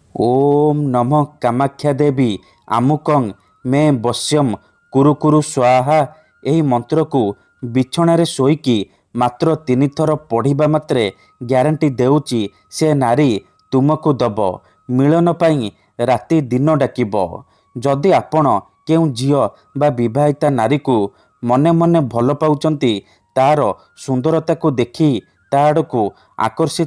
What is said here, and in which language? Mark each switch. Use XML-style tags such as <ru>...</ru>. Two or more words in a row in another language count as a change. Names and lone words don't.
<sa>ओम नमः कामाख्या देवी आमुकं मे बस्यम कुरु कुरु स्वाहा।</sa> <or>ଏହି ମନ୍ତ୍ରକୁ ବିଛଣାରେ ଶୋଇକି ମାତ୍ର 3 ଥର ପଢ଼ିବା ମାତ୍ରେ ଗ୍ୟାରେଣ୍ଟି ଦେଉଛି ସେ ନାରୀ ତୁମକୁ ଦବ ମିଳନ ପାଇଁ ରାତି ଦିନ ଡାକିବ। ଯଦି ଆପଣ କେଉଁ ଝିଅ ବା ବିବାହିତା ନାରୀକୁ ମନେ ମନେ ଭଲ ପାଉଛନ୍ତି, ତାର ସୁନ୍ଦରତାକୁ ଦେଖି ତା ଆଡ଼କୁ ଆକର୍ଷିତ</or>